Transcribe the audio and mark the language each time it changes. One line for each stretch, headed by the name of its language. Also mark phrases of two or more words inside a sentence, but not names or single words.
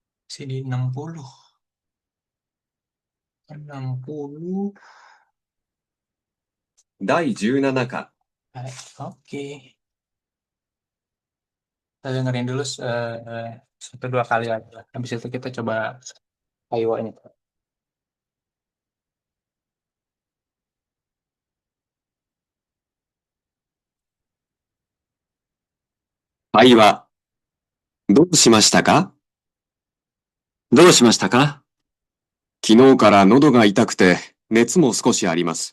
Indonesian: Sini 60. 60.
Japanese: 第17課、
Indonesian: Hai, oke. Kita dengerin dulu satu dua kali lagi lah. Habis itu kita coba Taiwannya.
Japanese: 会話。どうしましたか？どうしましたか？昨日から喉が痛くて、熱も少しあります。